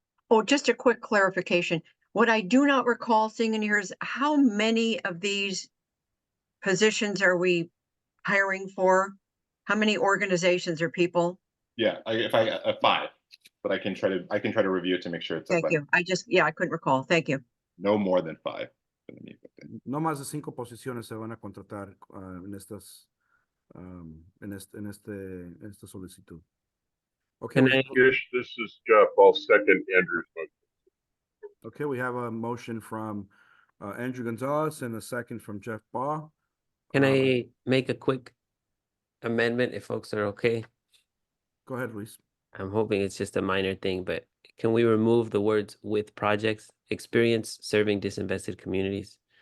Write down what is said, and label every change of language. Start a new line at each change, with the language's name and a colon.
English: Oh, just a quick clarification. What I do not recall seeing in here is how many of these positions are we hiring for? How many organizations or people? Yeah, if I 5, but I can try to review it to make sure it's Thank you. I couldn't recall. Thank you. No more than 5.
Spanish: No más de 5 posiciones se van a contratar en estas en esta solicitud.
English: Okay. This is Jeff. I'll second Andrew's motion. Okay, we have a motion from Andrew Gonzalez and a second from Jeff Baugh. Can I make a quick amendment if folks are okay? Go ahead, Luis. I'm hoping it's just a minor thing, but can we remove the words "with projects experience serving disinvested communities"?